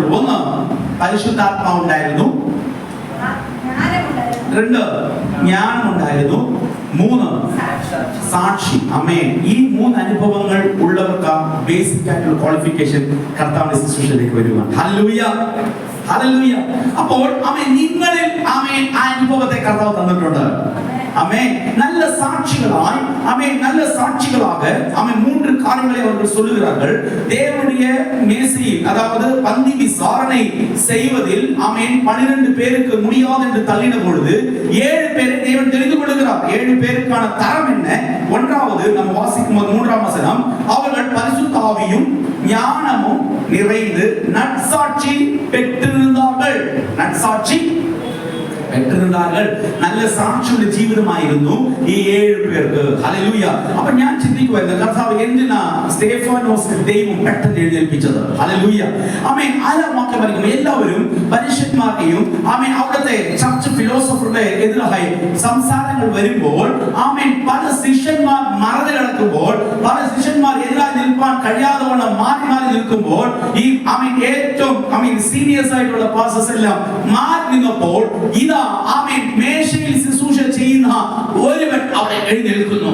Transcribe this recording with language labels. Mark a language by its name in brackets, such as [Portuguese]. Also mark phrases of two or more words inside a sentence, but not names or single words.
[Malayalam] ഒന്ന് പരിശുദ്ധാത്മാവ് ഉണ്ടായിരുന്നു, 2 ജ്ഞാനമുണ്ടായിരുന്നു, 3 സാക്ഷി. ഈ 3 അനുഭവങ്ങൾ ഉള്ളവർക്ക് ബേസിക് ആയിട്ടുള്ള ക്വാളിഫിക്കേഷൻ കർത്താവിന്റെ ശുശ്രൂഷയിലേക്ക് വരുക. ഹല്ലേലൂയ. ഹല്ലേലൂയ. അപ്പോൾ നിങ്ങളിൽ ആ അനുഭവത്തെ കർത്താവ് തന്നിട്ടുണ്ട്. [Tamil] நல்ல சாட்சிகளாய் நல்ல சாட்சிகளாக 3 காரியங்களை அவர்கள் சொல்லுகிறார்கள். தேவனுடைய மேசையில் அதாவது பந்தி விசாரணை செய்வதில் 12 பேருக்கு முடியாது என்று தள்ளின பொழுது 7 பேரை தேவன் தெரிந்து கொள்கிறார். 7 பேருக்கான தரம் என்ன? ஒன்றாவது நம்ம வாசிக்கும் 3ஆம் வசனம், அவர்கள் பரிசுத்த ஆவியும் ஞானமும் நிறைந்து நற்சாட்சி பெற்றிருந்தார்கள். [Malayalam] நற்சாட்சி പെട്ടിരുന്നാകൾ. നല്ല സാക്ഷിയുടെ ജീവിതമായിരുന്നു ഈ 7 പേർക്ക്. ഹല്ലേലൂയ. അപ്പോൾ ഞാൻ ചിന്തിക്കുവായിരുന്നു, കർത്താവ് എന്തിനാ സ്തേഫാനോസിനെ ദൈവം പെട്ടെന്ന് എഴുന്നേൽപ്പിച്ചത്? ഹല്ലേലൂയ. ആരാ വാക്യം? എല്ലാവരും പരീക്ഷന്മാരെയും അവിടുത്തെ [English] church philosopher [Malayalam] എതിരായി സംസാരങ്ങൾ വരുമ്പോൾ പല ശിഷ്യന്മാർ മറന്നു കിടക്കുമ്പോൾ, പല ശിഷ്യന്മാർ എതിരായി നിൽക്കാൻ കഴിയാതെ മാറി മാറി നിൽക്കുമ്പോൾ ഈ ഏറ്റവും സീനിയേഴ്സ് ആയിട്ടുള്ള പാസ്റ്റേഴ്സ് എല്ലാം മാറി നിന്നപ്പോൾ ഇതാ മേശയിൽ ശുശ്രൂഷ ചെയ്യുന്ന ഒരുവൻ അവിടെ എഴുന്നേൽക്കുന്നു.